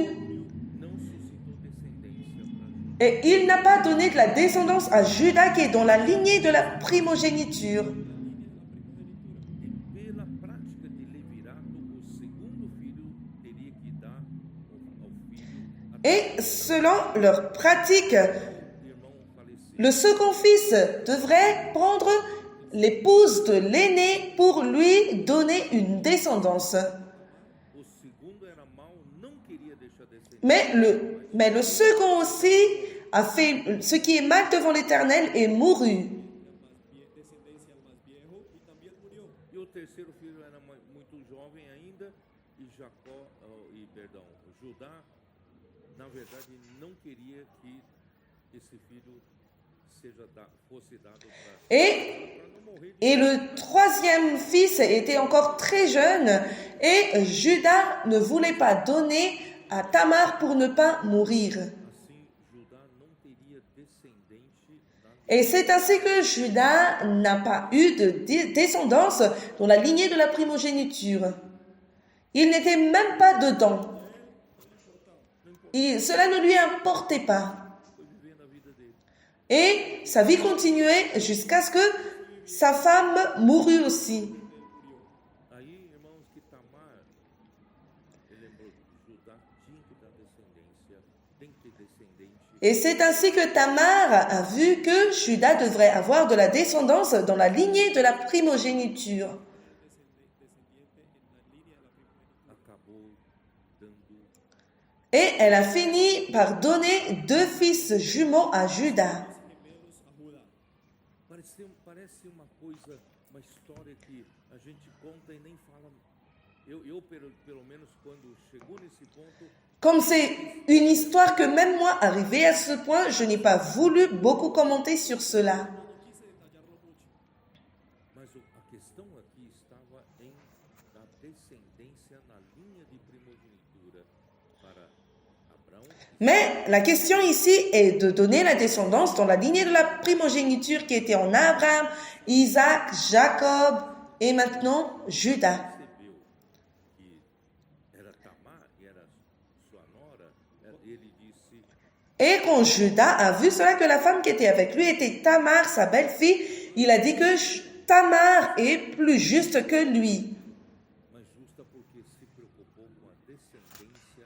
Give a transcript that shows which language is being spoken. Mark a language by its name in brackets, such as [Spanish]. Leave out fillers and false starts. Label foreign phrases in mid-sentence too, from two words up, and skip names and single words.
[Portuguese] não suscitou descendência para Judá. [French] Et il n'a pas donné de la descendance à Judas qui est dans la lignée de la primogéniture. [Portuguese] E pela prática de levirato, o segundo filho teria que dar ao filho [French] Et selon leur pratique, [Portuguese] irmão falecido. [French] le second fils devrait prendre l'épouse de l'aîné pour lui donner une descendance. [Portuguese] O segundo era mau, não queria deixar descendência. [French] Mais le second aussi a fait ce qui est mal devant l'Éternel et mourut. [Spanish] Descendencia al más viejo y también murió. [Portuguese] E o terceiro filho era muito jovem ainda, e Judá, na verdade, não queria que esse filho fosse dado para não morrer de [French] Et le troisième fils était encore très jeune et Judas ne voulait pas donner à Tamar pour ne pas mourir. [Portuguese] assim, Judá não teria descendente [French] Et c'est ainsi que Judas n'a pas eu de descendance dans la lignée de la primogéniture. Il n'était même pas dedans. Cela ne lui importait pas. [Portuguese] foi vivendo a vida dele. [French] Et sa vie continuait jusqu'à ce que sa femme mourut aussi. [Portuguese] Aí, irmãos, que Tamar, ele lembrou que Judá tinha que dar descendência, tem que ter descendente. [French] Et c'est ainsi que Tamar a vu que Juda devrait avoir de la descendance dans la lignée de la primogéniture. [Portuguese] Acabou dando [French] Et elle a fini par donner 2 fils jumeaux à Juda. [Portuguese] Parece uma coisa, uma história que a gente conta e nem fala. Eu pelo menos, quando chegou nesse ponto, [French] Comme c'est une histoire que même moi, arrivé à ce point, je n'ai pas voulu beaucoup commenter sur cela. [Portuguese] mas a questão aqui estava em da descendência na linha de primogenitura para Abraão. [French] Mais la question ici est de donner la descendance dans la lignée de la primogéniture qui était en Abraham, Isaac, Jacob et maintenant Juda. [Portuguese] Percebeu que era Tamar e era sua nora, ele disse: [French] Et quand Juda a vu cela, que la femme qui était avec lui était Tamar, sa belle-fille, il a dit que Tamar est plus juste que lui. [Portuguese] mas justa porque se preocupou com a descendência.